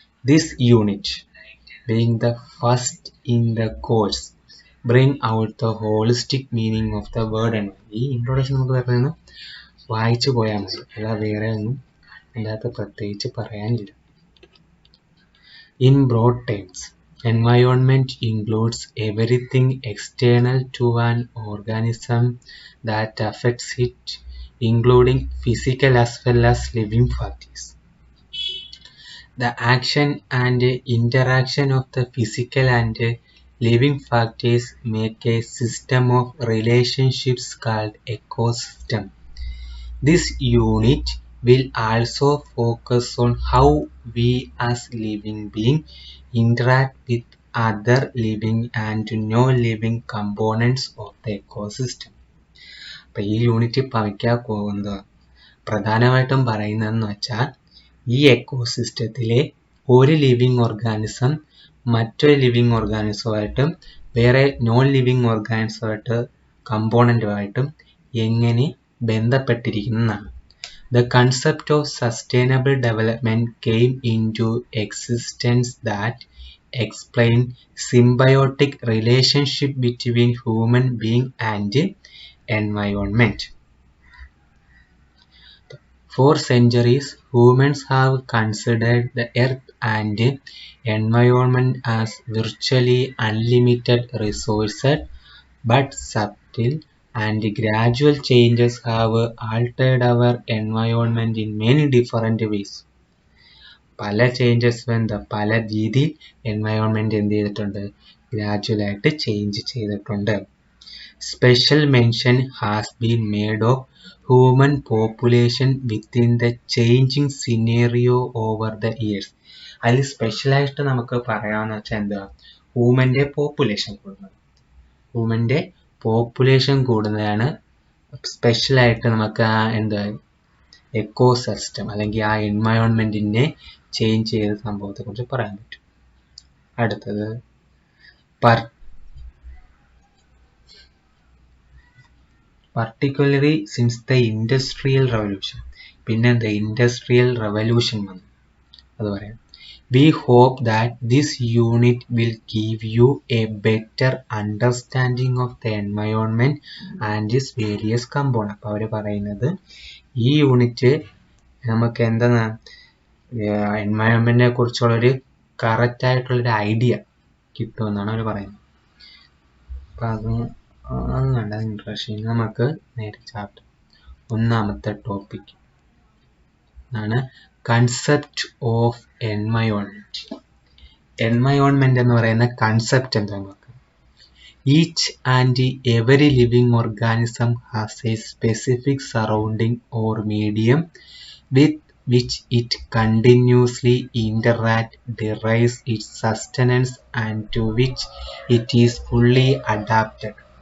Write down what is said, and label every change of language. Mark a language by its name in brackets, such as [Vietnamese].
[English] This unit being the first in the course bring out the holistic meaning of the word energy. [Malayalam] ഈ introduction നമുക്ക് പറയുന്നത് വായിച്ചു പോയാൽ മതി, അല്ലാതെ വേറെ ഒന്നും അതിനകത്ത് പ്രത്യേകിച്ച് പറയാനില്ല. [English] In broad terms, environment includes everything external to an organism that affects it, including physical as well as living factors. The action and interaction of the physical and living factors make a system of relationships called ecosystem. This unit will also focus on how we as living beings interact with other living and non-living components of the ecosystem. [Malayalam] അപ്പോൾ ഈ unit പഠിക്കാൻ പോകുന്നത് പ്രധാനമായിട്ടും പറയുന്നതെന്ന് വെച്ചാൽ ഈ എക്കോസിസ്റ്റത്തിലെ ഒരു living organism മറ്റൊരു ലിവിങ് ഓർഗാനിസമായിട്ടും വേറെ നോൺ ലിവിങ് ഓർഗാനിസമായിട്ട് കമ്പോണൻറ്റുമായിട്ടും എങ്ങനെ ബന്ധപ്പെട്ടിരിക്കുന്നതാണ്. [English] The concept of sustainable development came into existence that explain symbiotic relationship between human being and environment. For centuries, humans have considered the earth and environment as virtually unlimited resources, but subtle and gradual changes have altered our environment in many different ways. [Malayalam] പല changes പല രീതിയിൽ environment എന്ത് ചെയ്തിട്ടുണ്ട്, ഗ്രാജുവലായിട്ട് change ചെയ്തിട്ടുണ്ട്. [English] Special mention has been made of human population within the changing scenario over the years. [Malayalam] അതിൽ സ്പെഷ്യലായിട്ട് നമുക്ക് പറയാമെന്ന് വെച്ചാൽ എന്താ, ഹ്യൂമൻ്റെ പോപ്പുലേഷൻ കൂടുന്നത്. ഹ്യൂമൻ്റെ പോപ്പുലേഷൻ കൂടുന്നതാണ് സ്പെഷ്യലായിട്ട് നമുക്ക് ആ എന്താ എക്കോസിസ്റ്റം അല്ലെങ്കിൽ ആ എൻവയോൺമെൻറ്റിനെ ചേഞ്ച് ചെയ്ത സംഭവത്തെക്കുറിച്ച് പറയാൻ പറ്റും. അടുത്തത് [English] particularly since the industrial revolution. [Malayalam] പിന്നെ എന്താ, ഇൻഡസ്ട്രിയൽ റെവല്യൂഷൻ വന്നു. അത് പറയാം. [English] We hope that this unit will give you a better understanding of the environment and its various components. [Malayalam] അപ്പോൾ അവർ പറയുന്നത് ഈ യൂണിറ്റ് നമുക്ക് എന്താണ് എൻവയോൺമെന്റിനെ കുറിച്ചുള്ളൊരു കറക്റ്റ് ആയിട്ടുള്ളൊരു ഐഡിയ കിട്ടുമെന്നാണ് അവർ പറയുന്നത്. അപ്പം അത് കണ്ടത് ഇൻട്രസ്റ്റിംഗ്. നമുക്ക് നേരെ ചാപ്റ്റർ ഒന്നാമത്തെ ടോപ്പിക് ആണ് കൺസെപ്റ്റ് ഓഫ് എൻവയോൺമെന്റ്. എൻവയോൺമെന്റ് എന്ന് പറയുന്ന കൺസെപ്റ്റ് എന്താണെന്ന് നോക്കാം. [English] Each and every living organism has a specific surrounding or medium with which it continuously interacts, derives its sustenance and to which it is fully adapted.